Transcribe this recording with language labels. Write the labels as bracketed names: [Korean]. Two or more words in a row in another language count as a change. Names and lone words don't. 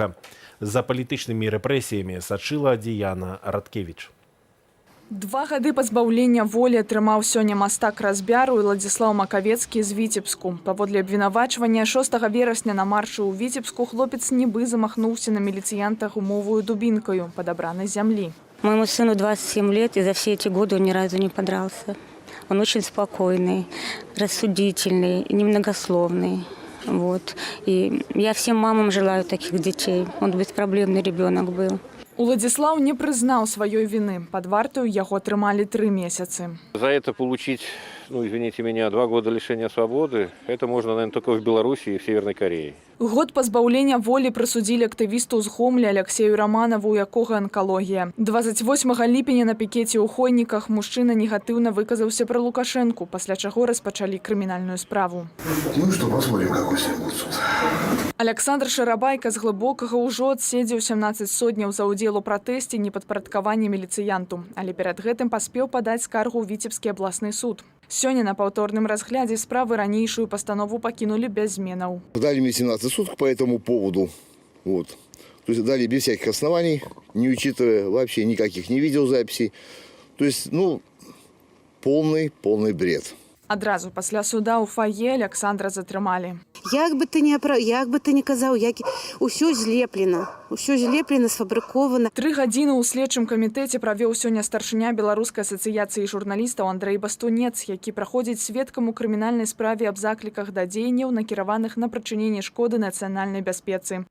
[Belarusian] За палітычнымі рэпрэсіямі сачыла Діяна Радкевіч. 2 гады пазбаўлення волі атрымаў сёння мастак разбяру Уладзіслаў Макавецкі з Віцебску. Паводле абвінавачвання 6 верасня на маршы ў Віцебску хлопец нібы замахнуўся на міліцыянта гумовую дубінкаю падабранай зямлі. [Russian] Моему сыну 27 лет, и за все эти годы он ни разу не подрался. Он очень спокойный, рассудительный, немногословный. Вот. И я всем мамам желаю таких детей. Он беспроблемный ребенок был. [Belarusian] Уладзіслаў не прызнаў сваёй віны. Пад вартаю яго трымалі 3 месяцы. [Russian] За это получить, извините меня, 2 года лишения свободы, это можно, наверное, только в Беларуси и в Северной Корее. [Belarusian] Год пазбаўлення волі прысудзілі актывісту з Гомлі Алексею Раманаву, у якога анкалогія. 28 ліпеня на пікеце ў Хойніках мужчына негатыўна выказаўся пра Лукашэнку, пасля чаго распачалі крымінальную справу. [Russian] Ну что, посмотрим, какой сегодня будет суд. [Belarusian] Александр Шарабайка з Глыбокага ўжо адседзеў 17 сотняў за ўдзел у пратэсце непадпарадкавання міліцыянту, але перад гэтым паспеў падаць скаргу ў Віцебскі абласны суд. Сёння на паўторным разглядзе справы ранейшую пастанову пакінулі без зменаў. [Russian] Дали мне 17 суток по этому поводу. Вот. То есть дали без всяких оснований, не учитывая вообще никаких не видеозаписей. То есть, полный бред. [Belarusian] Адразу пасля суда ў фае Александра затрымалі. Як бы ты не казаў, усё злеплена, сфабрыкована. 3 гадзіны ў следчым камітэце правёў сёння старшыня Беларускай асацыяцыі журналістаў Андрэй Бастунец, які праходзіць сведкам у крымінальнай справе аб закліках да дзеянняў, накіраваных на прычыненне шкоды нацыянальнай бяспецы.